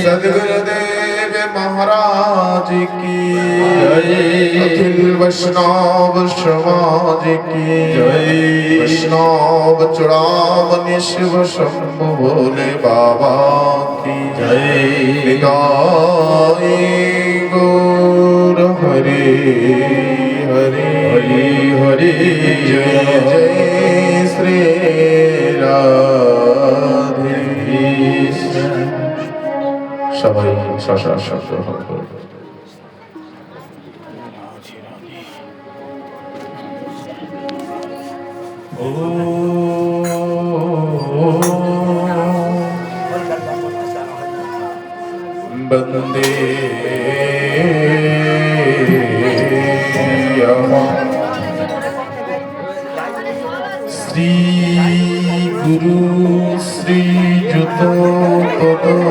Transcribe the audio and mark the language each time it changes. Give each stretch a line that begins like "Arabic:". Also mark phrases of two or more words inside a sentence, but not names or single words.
Hindi: सद्गुरुदेव महाराज की जय। अखिल वैष्णव समाज की जय। वैष्णव चूड़ामणि शिव शंभु भोले बाबा की जय। निताई गौर हरे हरे हरे हरे। जय जय श्री राधे कृष्ण।
Bangla: সবাই শশা শব্দ হবে। বন্দে শ্রী গুরু শ্রী যুত পদ